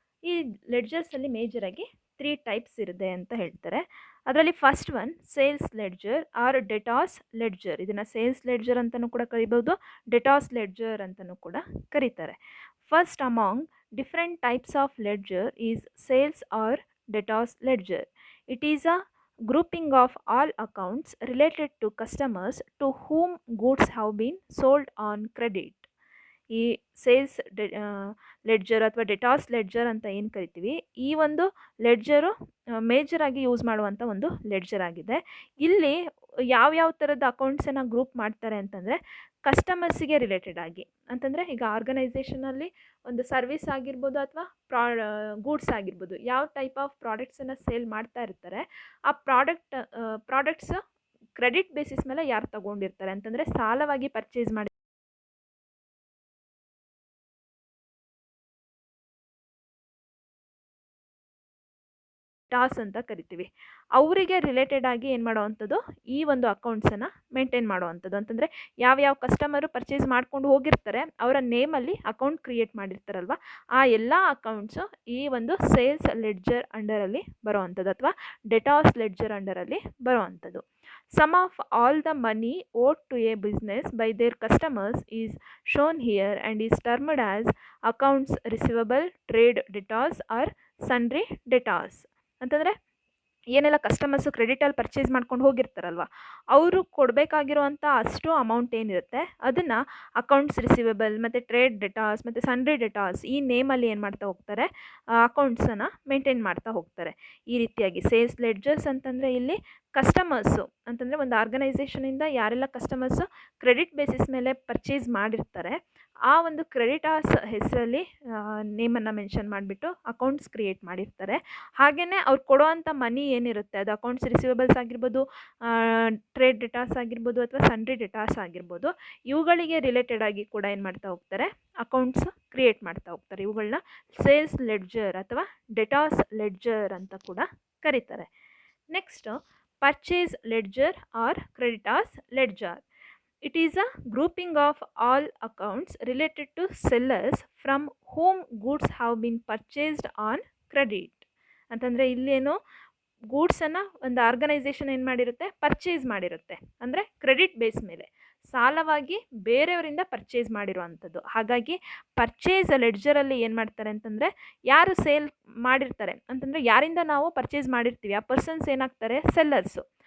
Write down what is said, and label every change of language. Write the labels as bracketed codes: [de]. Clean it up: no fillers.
[kn] ಈ ಲೆಡ್ಜರ್ಸಲ್ಲಿ ಮೇಜರಾಗಿ 3 ಟೈಪ್ಸ್ ಇರುತ್ತೆ ಅಂತ ಹೇಳ್ತಾರೆ. [en] ಅದರಲ್ಲಿ first one sales ledger or debtors ledger. [kn] ಇದನ್ನು ಸೇಲ್ಸ್ ಲೆಡ್ಜರ್ ಅಂತಲೂ ಕೂಡ ಕರಿಬೋದು, ಡೆಟಾಸ್ ಲೆಡ್ಜರ್ ಅಂತಲೂ ಕೂಡ ಕರೀತಾರೆ. [en] First among different types of ledger is sales or debtors ledger. It is a grouping of all accounts related to customers to whom goods have been sold on credit. [kn] ಈ sales ledger ಅಥವಾ ಡೆಟಾಸ್ ledger ಅಂತ ಏನು ಕರಿತೀವಿ, ಈ ಒಂದು ledger ಮೇಜರಾಗಿ use ಮಾಡುವಂಥ ಒಂದು ledger ಆಗಿದೆ. ಇಲ್ಲಿ ಯಾವ್ಯಾವ ಥರದ ಅಕೌಂಟ್ಸನ್ನು ಗ್ರೂಪ್ ಮಾಡ್ತಾರೆ ಅಂತಂದರೆ ಕಸ್ಟಮರ್ಸಿಗೆ ರಿಲೇಟೆಡ್ ಆಗಿ. ಅಂತಂದರೆ ಈಗ ಆರ್ಗನೈಸೇಷನಲ್ಲಿ ಒಂದು ಸರ್ವಿಸ್ ಆಗಿರ್ಬೋದು ಅಥವಾ ಗೂಡ್ಸ್ ಆಗಿರ್ಬೋದು, ಯಾವ ಟೈಪ್ ಆಫ್ ಪ್ರಾಡಕ್ಟ್ಸನ್ನು ಸೇಲ್ ಮಾಡ್ತಾ ಇರ್ತಾರೆ, ಆ ಪ್ರಾಡಕ್ಟ್ಸ್ ಕ್ರೆಡಿಟ್ ಬೇಸಿಸ್ ಮೇಲೆ ಯಾರು ತಗೊಂಡಿರ್ತಾರೆ ಅಂತಂದರೆ ಸಾಲವಾಗಿ ಪರ್ಚೇಸ್ ಮಾಡಿ ಟಾಸ್ ಅಂತ ಕರಿತೀವಿ. ಅವರಿಗೆ ರಿಲೇಟೆಡ್ ಆಗಿ ಏನು ಮಾಡೋವಂಥದ್ದು, ಈ ಒಂದು ಅಕೌಂಟ್ಸನ್ನು ಮೇಂಟೈನ್ ಮಾಡೋವಂಥದ್ದು. ಅಂತಂದರೆ ಯಾವ್ಯಾವ ಕಸ್ಟಮರು ಪರ್ಚೇಸ್ ಮಾಡ್ಕೊಂಡು ಹೋಗಿರ್ತಾರೆ ಅವರ ನೇಮಲ್ಲಿ ಅಕೌಂಟ್ ಕ್ರಿಯೇಟ್ ಮಾಡಿರ್ತಾರಲ್ವ, ಆ ಎಲ್ಲ ಅಕೌಂಟ್ಸು ಈ ಒಂದು ಸೇಲ್ಸ್ ಲೆಡ್ಜರ್ ಅಂಡರಲ್ಲಿ ಬರೋವಂಥದ್ದು ಅಥವಾ ಡೆಟಾಸ್ ledger ಅಂಡರಲ್ಲಿ ಬರೋವಂಥದ್ದು. [en] Sum of all the money owed to a business by their customers is shown here and is termed as accounts receivable, trade debtors or sundry debtors. [kn] ಅಂತಂದರೆ ಏನೆಲ್ಲ customers ಕ್ರೆಡಿಟಲ್ಲಿ purchase ಮಾಡ್ಕೊಂಡು ಹೋಗಿರ್ತಾರಲ್ವ, ಅವರು ಕೊಡಬೇಕಾಗಿರುವಂಥ ಅಷ್ಟು amount ಏನಿರುತ್ತೆ ಅದನ್ನು accounts receivable ಮತ್ತು trade ಡೆಟಾಸ್ ಮತ್ತು sundry ಡೆಟಾಸ್ ಈ ನೇಮಲ್ಲಿ ಏನು ಮಾಡ್ತಾ ಹೋಗ್ತಾರೆ, ಅಕೌಂಟ್ಸನ್ನು ಮೇಂಟೈನ್ ಮಾಡ್ತಾ ಹೋಗ್ತಾರೆ. ಈ ರೀತಿಯಾಗಿ ಸೇಲ್ಸ್ ಲೆಡ್ಜರ್ಸ್ ಅಂತಂದರೆ ಇಲ್ಲಿ ಕಸ್ಟಮರ್ಸು ಅಂತಂದರೆ ಒಂದು ಆರ್ಗನೈಸೇಷನಿಂದ ಯಾರೆಲ್ಲ ಕಸ್ಟಮರ್ಸು ಕ್ರೆಡಿಟ್ ಬೇಸಿಸ್ ಮೇಲೆ ಪರ್ಚೇಸ್ ಮಾಡಿರ್ತಾರೆ, ಆ ಒಂದು ಕ್ರೆಡಿಟಾರ್ಸ್ ಹೆಸರಲ್ಲಿ ನೇಮನ್ನು ಮೆನ್ಷನ್ ಮಾಡಿಬಿಟ್ಟು ಅಕೌಂಟ್ಸ್ ಕ್ರಿಯೇಟ್ ಮಾಡಿರ್ತಾರೆ. ಹಾಗೆಯೇ ಅವ್ರು ಕೊಡೋವಂಥ ಮನಿ ಏನಿರುತ್ತೆ ಅದು ಅಕೌಂಟ್ಸ್ ರಿಸೀವೇಬಲ್ಸ್ ಆಗಿರ್ಬೋದು, ಟ್ರೇಡ್ ಡೆಟಾಸ್ ಆಗಿರ್ಬೋದು ಅಥವಾ ಸನ್ರಿ ಡೆಟಾಸ್ ಆಗಿರ್ಬೋದು, ಇವುಗಳಿಗೆ ರಿಲೇಟೆಡ್ ಆಗಿ ಕೂಡ ಏನು ಮಾಡ್ತಾ ಹೋಗ್ತಾರೆ, ಅಕೌಂಟ್ಸ್ ಕ್ರಿಯೇಟ್ ಮಾಡ್ತಾ ಹೋಗ್ತಾರೆ. ಇವುಗಳನ್ನ ಸೇಲ್ಸ್ ಲೆಡ್ಜರ್ ಅಥವಾ ಡೆಟಾಸ್ ಲೆಡ್ಜರ್ ಅಂತ ಕೂಡ ಕರೀತಾರೆ. [en] Next purchase ledger or creditors ledger. It is a grouping of all accounts related to sellers from whom goods have been purchased on credit. [kn] ಅಂತಂದರೆ ಇಲ್ಲೇನು ಗೂಡ್ಸನ್ನು ಒಂದು ಆರ್ಗನೈಸೇಷನ್ ಏನು ಮಾಡಿರುತ್ತೆ, ಪರ್ಚೇಸ್ ಮಾಡಿರುತ್ತೆ. ಅಂದರೆ ಕ್ರೆಡಿಟ್ ಬೇಸ್ ಮೇಲೆ ಸಾಲವಾಗಿ ಬೇರೆಯವರಿಂದ ಪರ್ಚೇಸ್ ಮಾಡಿರುವಂಥದ್ದು. ಹಾಗಾಗಿ ಪರ್ಚೇಸ್ ಲೆಡ್ಜರಲ್ಲಿ ಏನು ಮಾಡ್ತಾರೆ ಅಂತಂದರೆ ಯಾರು ಸೇಲ್ ಮಾಡಿರ್ತಾರೆ ಅಂತಂದರೆ ಯಾರಿಂದ ನಾವು ಪರ್ಚೇಸ್ ಮಾಡಿರ್ತೀವಿ ಆ ಪರ್ಸನ್ಸ್ ಏನಾಗ್ತಾರೆ, ಸೆಲ್ಲರ್ಸು.